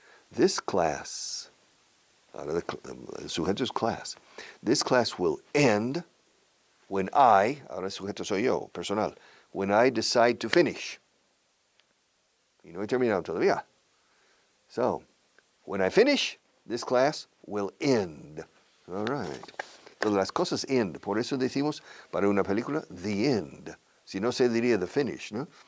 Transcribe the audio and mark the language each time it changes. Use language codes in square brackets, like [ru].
[en] This class, [es] ahora el sujeto es class. [en] This class will end when I, [es] ahora el sujeto soy yo, [en] personal, when I decide to finish. [es] Y no he terminado todavía. [en] So, when I finish, this class will end. All right. [es] Entonces las cosas end. Por eso decimos para una película, the end. Si no se diría the finish, ¿no?